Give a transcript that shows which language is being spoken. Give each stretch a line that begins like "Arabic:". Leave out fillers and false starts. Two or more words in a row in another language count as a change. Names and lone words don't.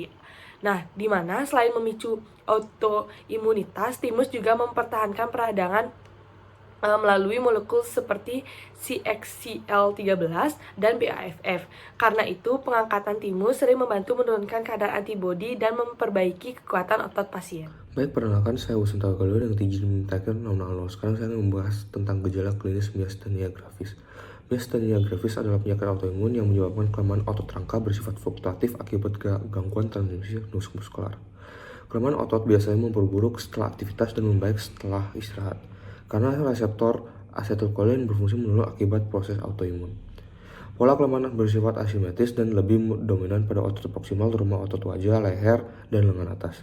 Indonesian: Nah, di mana selain memicu autoimunitas, timus juga mempertahankan peradangan melalui molekul seperti CXCL13 dan BAFF. Karena itu, pengangkatan timus sering membantu menurunkan kadar antibodi dan memperbaiki kekuatan otot pasien. Baik, perkenalkan saya Wasinta Galuh dengan digit terakhir 000. Sekarang saya akan membahas tentang gejala klinis miastenia gravis. Miastenia gravis adalah penyakit autoimun yang menyebabkan kelemahan otot rangka bersifat fluktuatif akibat gangguan transmisi muskular. Kelemahan otot biasanya memperburuk setelah aktivitas dan membaik setelah istirahat, karena reseptor asetilkolin berfungsi menurun akibat proses autoimun. Pola kelemahan bersifat asimetris dan lebih dominan pada otot proksimal, terutama otot wajah, leher, dan lengan atas.